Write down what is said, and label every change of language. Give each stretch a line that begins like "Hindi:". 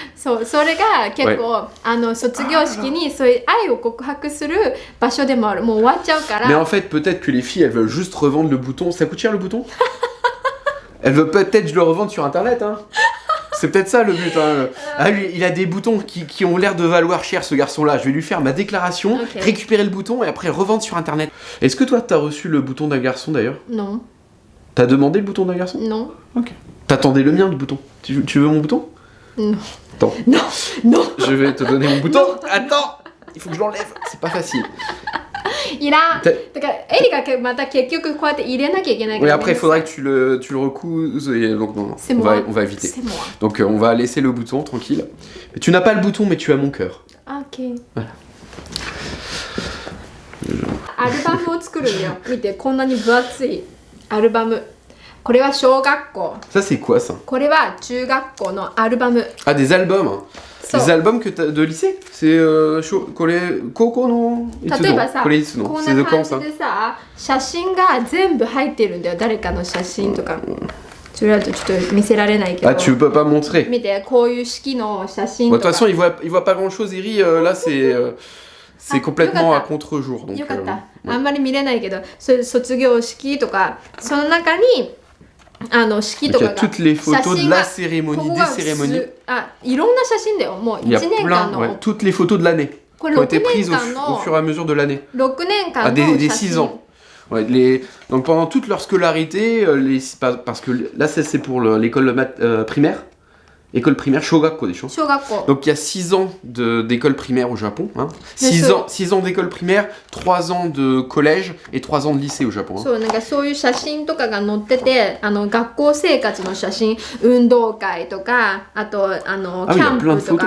Japanese: それが結構卒業式にそういう愛を告白する場所でもある。もう終わっちゃうから。
French: Mais en fait, peut-être que les filles, elles veulent juste revendre le bouton. Ça coûte cher le bouton? Elles veulent peut-être je le revendre sur internet, hein. C'est peut-être ça le but. Hein. Ah, lui, il a des boutons qui ont l'air de valoir cher, ce garçon-là. Je vais lui faire ma déclaration, récupérer le bouton et après revendre sur internet. Est-ce que toi, t'as reçu le bouton d'un garçon d'ailleurs? Non. T'as demandé le bouton d'un garçon? Non. Ok. T'attendais le mien, le bouton. Tu veux mon bouton? Non. Attends. Non. Je vais te donner mon bouton. Non. Attends. Il faut que je l'enlève. C'est pas facile.
Japanese: いらん。だからエリがまた結局こうやって入れなきゃいけないから。
French: Oui, après il faudra que tu le recouses et donc non. On va éviter. C'est moi. Donc on va laisser le bouton tranquille. Tu n'as pas le bouton mais tu as mon cœur. OK. Voilà.
Japanese: アルバムを作るんだよ。見てこんなに分厚いアルバム。これは小学校。
French: Ça c'est quoi ça?
Japanese: これは中学校のアルバム。
French: Ah des albums. Des albums de lycée? C'est
Japanese: Koko no 例えばさ、こんな感じ
French: ça?
Japanese: でさ、写真が全部入ってるんだよ。誰かの写真とか。それだとちょっと見せられないけど。
French: Ah, tu peux pas montrer.
Japanese: 見て、こういう式の写真とか。
French: De toute façon, il voit pas grand-chose, Eri. Là, c'est complètement à contre-jour.
Japanese: よかった。あんまり見れないけど、卒業式とか、その中に式とかが
French: toutes les photos de la cérémonie, des cérémonies.
Japanese: いろんな写真だよ。もう1年間の。
French: Toutes les photos de l'année qui ont été prises au fur et à mesure de l'année.
Japanese: 6年間の
French: des 6 ans. Ouais, donc pendant toute leur scolarité, parce que là c'est pour l'école primaire. École primaire, Shogakko des choses. Donc il y a 6 ans d'école primaire au Japon. Hein. 6 ans d'école primaire, 3 ans de collège et 3 ans de lycée au Japon. Hein.
Japanese: なんかそういう写真とかが載ってて、学校生活の写真、運動会とか、あとキャンプとか。